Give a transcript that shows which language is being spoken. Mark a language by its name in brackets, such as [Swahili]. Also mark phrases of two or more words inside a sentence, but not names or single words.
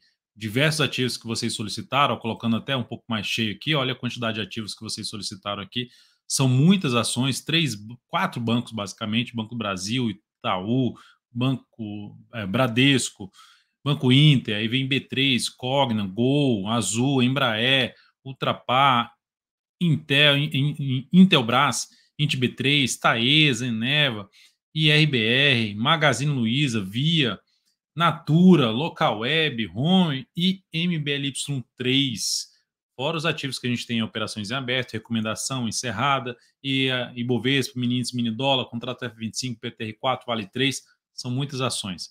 [Portuguese] Diversos ativos que vocês solicitaram, colocando até um pouco mais cheio aqui. Olha a quantidade de ativos que vocês solicitaram aqui. São muitas ações, quatro bancos basicamente: Banco do Brasil, Itaú, Banco Bradesco, Banco Inter, aí vem B3, Cogna, Gol, Azul, Embraer, Ultrapar, Intelbras, IntB3, Taesa, Eneva, IRBR, Magazine Luiza, Via, Natura, Localweb, Home e MBLY3. Fora os ativos que a gente tem em operações em aberto, recomendação encerrada, e a Ibovespa, mini índice, mini dólar, contrato F25, PTR4, Vale 3, são muitas ações.